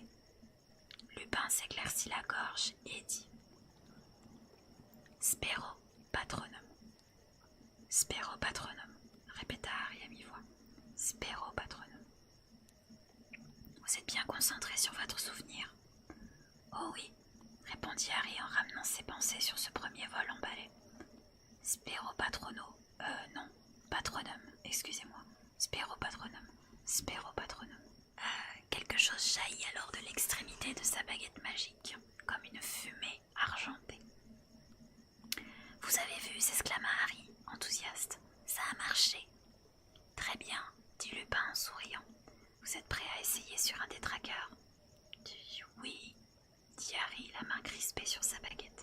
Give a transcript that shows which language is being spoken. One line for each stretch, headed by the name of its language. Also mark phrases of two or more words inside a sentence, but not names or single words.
French: Lupin s'éclaircit la gorge et dit «
Latin: Spero patronum. »« Spero patronum,
French: » répéta Harry à mi-voix.
Latin: « Spero patronum.
French: » Vous êtes bien concentré sur votre souvenir ? Oh oui, répondit Harry en ramenant ses pensées sur ce premier vol en balai.
Latin: Spero patrono, non, patronum,
French: excusez-moi.
Latin: Spero patronum, spero patronum.
French: Quelque chose jaillit alors de l'extrémité de sa baguette magique, comme une fumée argentée. « Vous avez vu » s'exclama Harry, enthousiaste. « Ça a marché. »« Très bien, » dit Lupin en souriant. « Vous êtes prêt à essayer sur un détraqueur ?»« Oui, » dit Harry, la main crispée sur sa baguette.